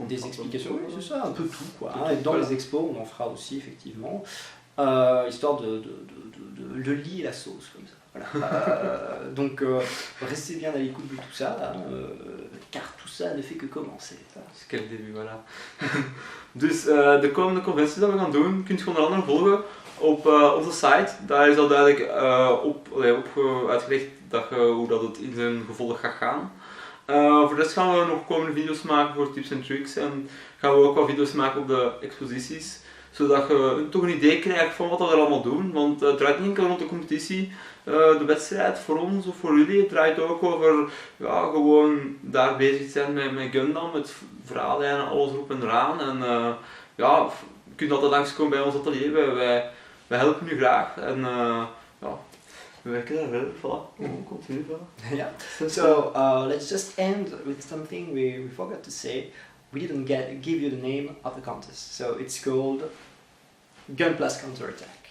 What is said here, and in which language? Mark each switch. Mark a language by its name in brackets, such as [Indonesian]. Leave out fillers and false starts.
[French] Des explications, oui, c'est ça, un peu tout quoi. Hein. Et dans les expos, on en fera aussi effectivement, histoire de lier la sauce comme ça. Voilà. Donc restez bien à l'écoute de tout ça, hein, car tout ça ne fait que commencer. C'est que het debut, voilà. [Dutch] Dus de komende conventies dat we gaan doen, kunt je onder andere volgen op onze site. Daar is al duidelijk uitgelegd hoe dat het in zijn gevolg gaat gaan. Voor de rest gaan we nog komende video's maken voor tips en tricks en gaan we ook wat video's maken op de exposities, zodat je toch een idee krijgt van wat we er allemaal doen. Want het draait niet enkel rond de competitie, de wedstrijd voor ons of voor jullie. Het draait ook over gewoon daar bezig zijn met Gundam, met verhaallijnen, alles erop en eraan. En je kunt altijd langskomen bij ons atelier, wij helpen u graag. En we werken daar verder, voilà, continu. [English] Yeah. So let's just end with something we forgot to say. We didn't give you the name of the contest. So it's called Gunplas Counterattack.